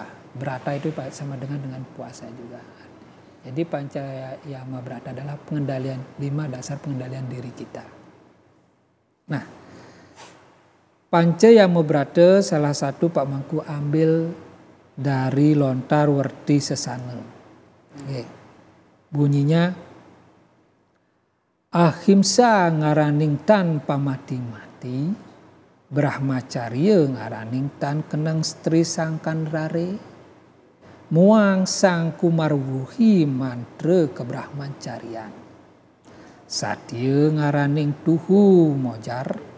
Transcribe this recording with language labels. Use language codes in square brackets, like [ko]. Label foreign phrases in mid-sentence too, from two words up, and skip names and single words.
[id] Brata itu sama dengan puasa juga. Jadi Panca Yama Brata adalah pengendalian 5 dasar pengendalian diri kita. Nah, Panca Yama Brata salah satu Pak Mangku ambil dari lontar werti sesana. [kaw] Bunyinya ahimsa ngaraning tan pamati-mati, brahmacarya ngaraning tan kenang stri sangkan rare, muang sang kumarwuhi mantra kebrahmacarian, satya ngaraning tuhu mojar,